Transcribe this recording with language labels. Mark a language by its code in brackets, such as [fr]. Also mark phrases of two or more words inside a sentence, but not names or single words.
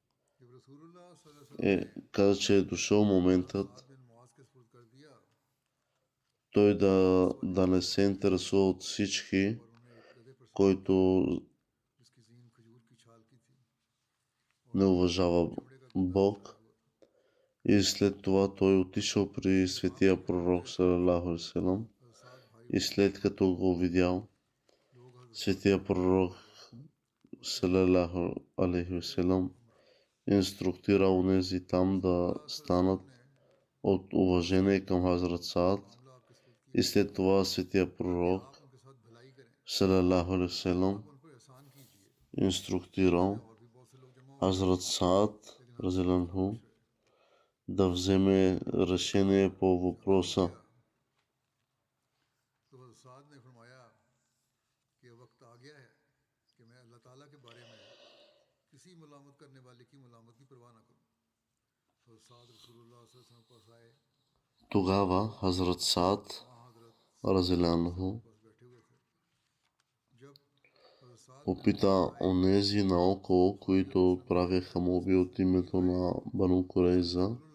[bg] каза, че е дошъл моментът той да не се интересува от всички, който не уважава Бог. И след това той отишъл при светия пророк [ar] صلى الله عليه وسلم [bg] и след като го видял, светия пророк [ar] صلى الله عليه وسلم [bg] инструктирал онези там да станат от уважение към Хазрат Саад и след това светия пророк [ar] صلى الله عليه وسلم [bg] инструктирал Хазрат Саад разелянху да вземе решение по въпроса. Тогава Хазрат Саад разелянху попита онези наоколо, които правеха молби от името на Бану Курайза,